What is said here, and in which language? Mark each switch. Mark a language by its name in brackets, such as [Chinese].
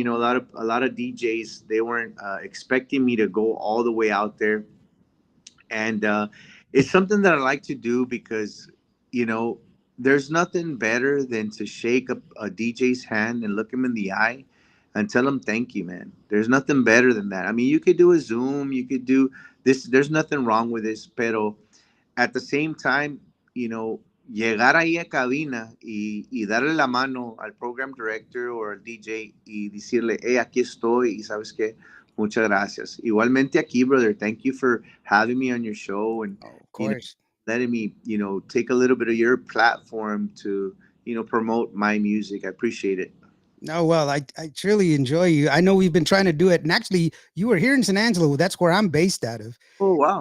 [English] You know, a lot of DJs, they weren't expecting me to go all the way out there, and it's something that I like to do because, you know, there's nothing better than to shake a DJ's hand and look him in the eye and tell him thank you, man. There's nothing better than that. I mean, you could do a Zoom, you could do this. [Spanish] There's nothing wrong with this, pero at the same time, you know, llegar ahí a cabina y darle la mano al program director o al DJ y decirle, hey, aquí estoy y sabes qué, muchas gracias. [English] Igualmente aquí, brother, thank you for having me on your show and Oh, of you know, course. letting me, you know, take a little bit of your platform to, you know, promote my music. I appreciate it. No, well, I truly enjoy you. I know we've been trying to do it. And actually, you were here in San Angelo. That's where I'm based out of. Oh, wow.